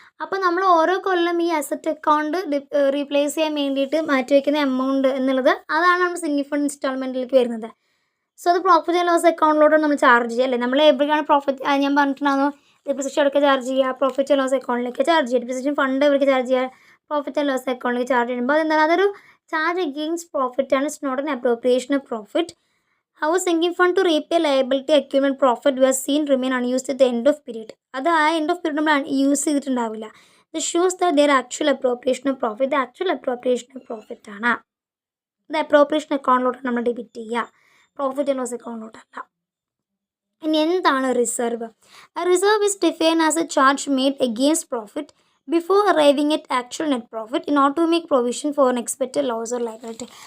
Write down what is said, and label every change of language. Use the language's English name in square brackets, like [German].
[Malayalam] അപ്പോൾ നമ്മൾ ഓരോ കൊല്ലം ഈ അസറ്റ് അക്കൗണ്ട് റീപ്ലേസ് ചെയ്യാൻ വേണ്ടിയിട്ട് മാറ്റിവെക്കുന്ന എമൗണ്ട് എന്നുള്ളത് അതാണ് നമ്മൾ സിഗ്നിഫിക്കൻറ്റ് ഇൻസ്റ്റാൾമെൻറ്റിലേക്ക് വരുന്നത്. സോ അത് പ്രോഫിറ്റ് ആൻഡ് ലോസ് അക്കൗണ്ടിലോട്ട് നമ്മൾ ചാർജ് ചെയ്യുക അല്ലേ. നമ്മൾ എവിടെയാണ് പ്രോഫിറ്റ്, ഞാൻ പറഞ്ഞിട്ടുണ്ടാകുന്നു ഡിപ്രിസിയേഷൻ എടുക്കുക ചാർജ് ചെയ്യുക, പ്രോഫിറ്റ് ആൻഡ് ലോസ് അക്കൗണ്ടിലേക്ക് ചാർജ് ചെയ്യുക, ഡിപ്രിസിയേഷൻ ഫണ്ട് എവിടേക്ക് ചാർജ് ചെയ്യുക, പ്രോഫിറ്റ് ആൻഡ് ലോസ് അക്കൗണ്ടിലേക്ക് ചാർജ് ചെയ്യുമ്പോൾ അതെന്താണ്, അതൊരു ചാർജ് അഗെയിൻസ്റ്റ് പ്രോഫിറ്റ് ആണ്. [English] It's not an appropriation of profit. Our sinking fund to repay liability accumulate profit we have seen remain unused at the end of period. [Malayalam] അത് ആ end of period നമ്മൾ use ചെയ്തിട്ടുണ്ടാവില്ല. [English] ഇത് shows that there actual appropriation of profit. [Malayalam] ഇത് actual appropriation of profit ആണ്. ഇത് appropriation അക്കൗണ്ടിലോട്ട് നമ്മൾ debit ചെയ്യുക, profit and loss അക്കൗണ്ടിലോട്ടല്ല. ഇനി എന്താണ് reserve? [English] Reserve is defined as a charge made against profit before arriving at actual net profit in order to make provision for an expected loss or liability.